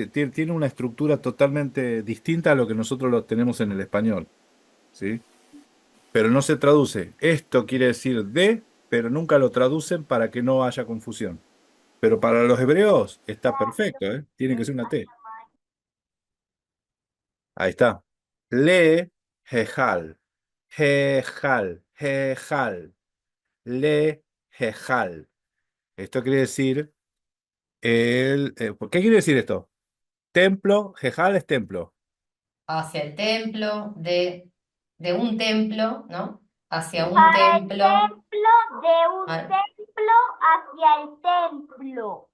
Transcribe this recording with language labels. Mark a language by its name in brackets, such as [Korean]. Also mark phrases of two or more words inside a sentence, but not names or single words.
[Spanish] Tiene una estructura totalmente distinta a lo que nosotros lo tenemos en el español, ¿sí? Pero no se traduce. Esto quiere decir de, pero nunca lo traducen para que no haya confusión. Pero para los hebreos está perfecto, ¿eh? Tiene que ser una T. Ahí está. [Hebrew] Le, jejal, jejal, jejal, le, jejal. [Spanish] Esto quiere decir, ¿qué quiere decir esto? Templo, jejal es templo. Hacia el templo, de un templo, ¿no? Hacia un Para el templo. templo, de un Ah, templo hacia el templo.